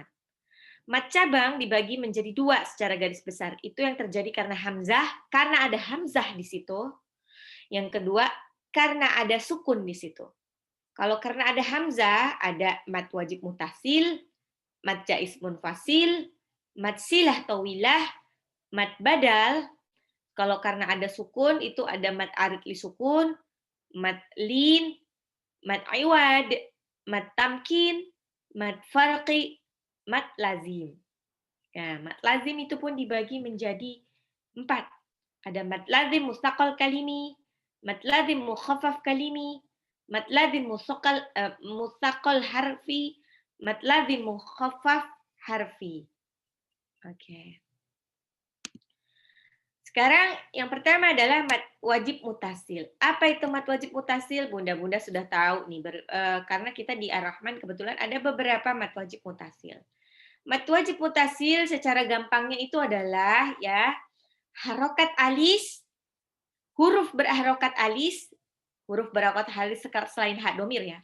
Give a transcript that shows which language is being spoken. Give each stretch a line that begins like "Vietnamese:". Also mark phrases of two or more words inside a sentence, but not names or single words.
Indonesian: Mat cabang dibagi menjadi dua secara garis besar. Itu yang terjadi karena ada hamzah di situ. Yang kedua, karena ada sukun di situ.
Arabic: Kalau karena ada hamzah, ada مد واجب متصل، مد جائز منفصل, مد صلة طويلة، مد بدل.
Indonesian: Kalau karena ada sukun, itu ada
Arabic: مد عارض للسكون، مد لين, مد عوض، مد تمكين، مد فرقي، مد لازم.
Indonesian: Nah,
Arabic: مد لازم
Indonesian: itu pun dibagi menjadi 4.
Arabic: Ada مد لازم مثقل كلمي، مد لازم مخفف كلمي، مد لازم مثقل حرفي، مد لازم مخفف حرفي.
Indonesian: Oke. Sekarang yang pertama adalah
Arabic: مد واجب متصل.
Indonesian: Apa itu
Arabic: مد واجب متصل?
Indonesian: Bunda-bunda sudah tahu nih, karena kita di Ar-Rahman kebetulan ada beberapa
Arabic: مد واجب متصل. مد واجب متصل
Indonesian: secara gampangnya itu adalah ya harokat alis, huruf berharokat alis, huruf berharokat alis selain hak domir ya.